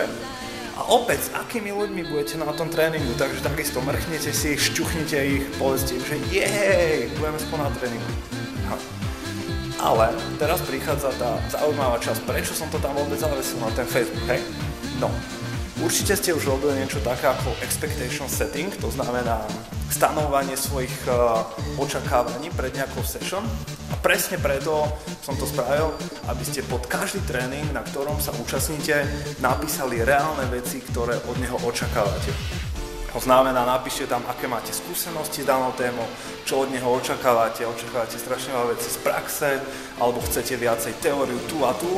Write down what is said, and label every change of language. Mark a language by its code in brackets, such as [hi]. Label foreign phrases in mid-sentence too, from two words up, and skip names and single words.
[sk] A opäť, s akými ľuďmi budete na tom tréningu, takže takisto mrchnete si ich, šťuchnite ich, povedzte im, že budeme spolu na tréningu. Ale teraz prichádza tá zaujímavá časť, prečo som to tam vôbec zavesil na ten Facebook, hej? No, určite ste už robili niečo také ako [en] expectation setting, [sk] to znamená stanovanie svojich očakávaní pred nejakou session a presne preto som to spravil, aby ste pod každý tréning, na ktorom sa účastníte, napísali reálne veci, ktoré od neho očakávate. To znamená, napíšte tam, aké máte skúsenosti s danou témou, čo od neho očakávate strašne veľa vecí z praxe, alebo chcete viacej teóriu tu a tu.